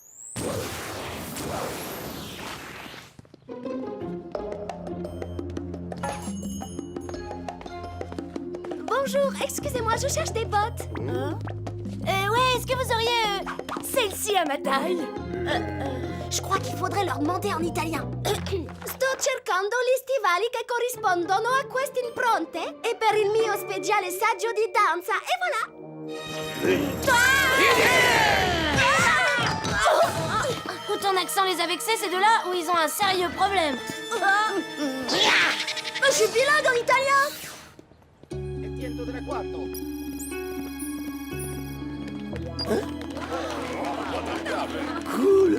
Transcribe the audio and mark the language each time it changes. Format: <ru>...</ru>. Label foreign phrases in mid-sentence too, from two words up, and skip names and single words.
<fr>Bonjour, excusez-moi, je cherche des bottes. Ouais, est-ce que vous auriez celle-ci à ma taille? Je crois qu'il faudrait leur demander en italien.</fr> <it>Sto cercando gli stivali che corrispondono a queste impronte e per il mio speciale saggio di danza.</it> <fr>E voilà. Où ton accent les a vexés, c'est de là où ils ont un sérieux problème. Je suis bilingue en italien. Cool.</fr>